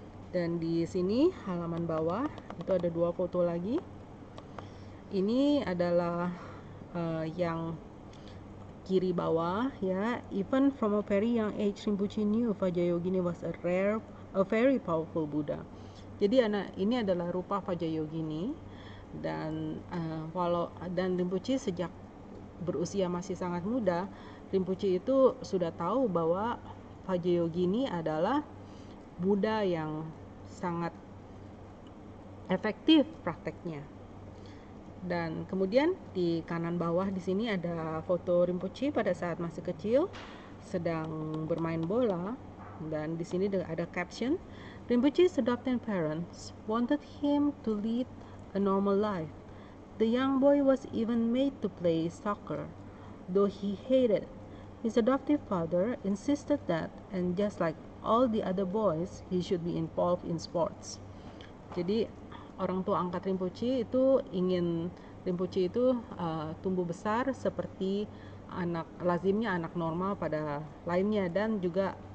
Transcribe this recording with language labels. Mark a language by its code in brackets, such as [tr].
[id] Dan di sini halaman bawah itu ada 2 foto lagi. Ini adalah yang kiri bawah ya. [en] Even from a very young age, Rinpoche knew Vajrayogini was a very powerful Buddha. [id] Jadi ini adalah rupa Vajrayogini, dan dan Rinpoche sejak berusia masih sangat muda, Rinpoche itu sudah tahu bahwa Vajrayogini adalah Buddha yang sangat efektif prakteknya. Dan kemudian di kanan bawah di sini ada foto Rinpoche pada saat masih kecil sedang bermain bola, dan di sini ada caption, Rinpoche's adopted parents wanted him to lead a normal life. [en] The young boy was even made to play soccer, though he hated. His adoptive father insisted that, and just like all the other boys, he should be involved in sports. [id] Jadi orang tua angkat Rinpoche itu ingin Rinpoche itu tumbuh besar seperti lazimnya anak normal pada lainnya, dan juga